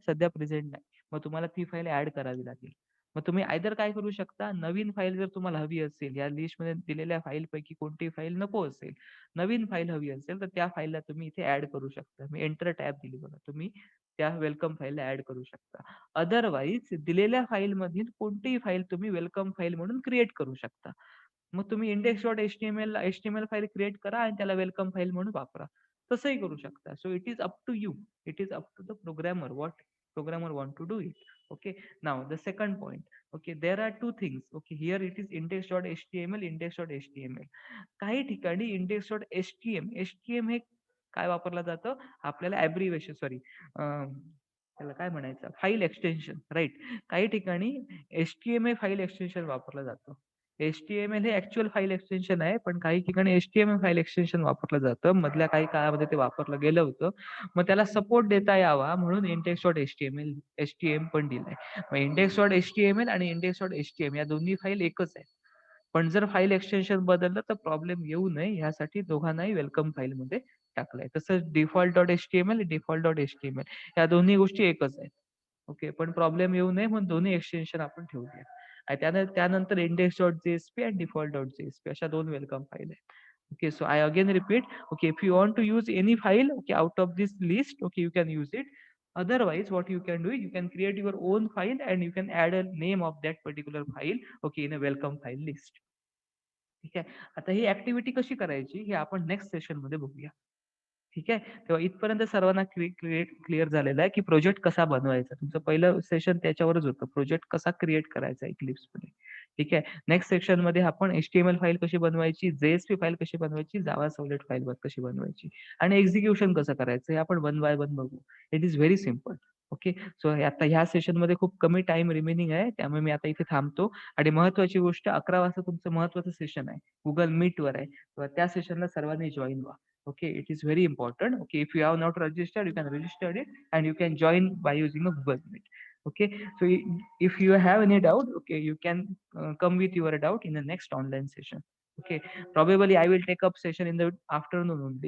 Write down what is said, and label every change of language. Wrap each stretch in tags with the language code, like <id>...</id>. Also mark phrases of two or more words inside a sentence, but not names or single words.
<mr>सध्या प्रेझेंट नाही, मग तुम्हाला ती</mr> <en>file add</en> <mr>करावी लागेल. मग तुम्ही आयदर काय करू शकता, नवीन फाईल जर तुम्हाला हवी असेल, या लिस्ट मध्ये दिलेल्या फाईल पैकी कोणती फाईल नको असेल, नवीन फाईल हवी असेल, तर त्या फाईलला तुम्ही इथे ऍड करू शकता. मी</mr> <en>enter tab</en> <mr>दिली बघा, तुम्ही त्या वेलकम फाईलला ऍड करू शकता. अदरवाईज दिलेल्या फाईल मधील कोणतीही फाईल तुम्ही</mr> <en>welcome file</en> <mr>म्हणून क्रिएट करू शकता. मग तुम्ही index.html</mr> <en>file create</en> <mr>करा आणि त्याला</mr> <en>welcome file</en> <mr>म्हणून वापरा. तसंही करू शकता.</mr> <en>So it is up to you. It is up to the programmer, what programmer want to do it. Okay, now the second point. Okay, there are two things. Okay, here it is index.html, index.html.</en> <mr>काही ठिकाणी index.htm हे काय वापरलं जातं, आपल्याला</mr> <en>abbreviation, sorry,</en> <mr>त्याला काय म्हणायचं,</mr> <en>file extension,</en> <mr>राईट? काही ठिकाणी</mr> <en>HTML file extension</en> <mr>वापरलं जातं. HTML हे</mr> <en>actual file extension</en> <mr>आहे, पण काही ठिकाणी</mr> <en>HTML file extension</en> <mr>वापरलं जातं. मधल्या काही काळामध्ये ते वापरलं गेलं होतं. मग त्याला सपोर्ट देता यावा म्हणून index.html पण दिलाय. मग index.html आणि index.htm या दोन्ही फाईल एकच आहे. पण जर</mr> <en>file extension</en> <mr>बदललं तर प्रॉब्लेम येऊ नये यासाठी दोघांनाही</mr> <en>welcome file</en> <mr>मध्ये टाकलंय. तसंच default.html, default.html या दोन्ही गोष्टी एकच आहेत. ओके, पण प्रॉब्लेम येऊ नये म्हणून दोन्ही एक्सटेन्शन आपण ठेवूया. आणि त्यानंतर index.jsp आणि default.jsp अशा दोन</mr> <en>welcome file</en> <mr>आहेत.</mr> <en>Okay, so I again repeat, okay, if you want to use any file, okay, out of this list, okay, you can use it. Otherwise, what you can do, you can create your own file and you can add a name of that particular file, okay, in a welcome file list.</en> <mr>ठीक आहे, आता ही ऍक्टिव्हिटी कशी करायची हे आपण</mr> <en>next session</en> <mr>मध्ये बघूया. ठीक आहे, तेव्हा इथपर्यंत सर्वांना क्लिअर झालेलं आहे की प्रोजेक्ट कसा बनवायचा. तुमचं पहिलं सेशन त्याच्यावरच होतं, प्रोजेक्ट कसा क्रिएट करायचा इक्लिप्स मध्ये. ठीक आहे,</mr> <en>next section</en> <mr>मध्ये आपण</mr> <en>HTML file</en> <mr>कशी बनवायची,</mr> <en>JSP file</en> <mr>कशी बनवायची,</mr> <en>Java servlet file</en> <mr>कशी बनवायची आणि एक्झिक्युशन कसं करायचं हे आपण</mr> <en>one by one</en> <mr>बघू.</mr> <en>It is very simple. okay, so</en> <mr>आता ह्या सेशन मध्ये खूप कमी</mr> <en>time remaining</en> <mr>आहे, त्यामुळे मी आता इथे थांबतो. आणि महत्वाची गोष्ट, 11 वाजता तुमचं महत्वाचं सेशन आहे, गुगल मीट वर आहे, त्या सेशनला सर्वांनी जॉईन व्हा.</mr> <en>Okay, it is very important. Okay, if you have not registered, you can register it and you can join by using a Google Meet. Okay, so if you have any doubt, okay, you can come with your doubt in the next online session. Okay, probably I will take up session in the afternoon only.</en>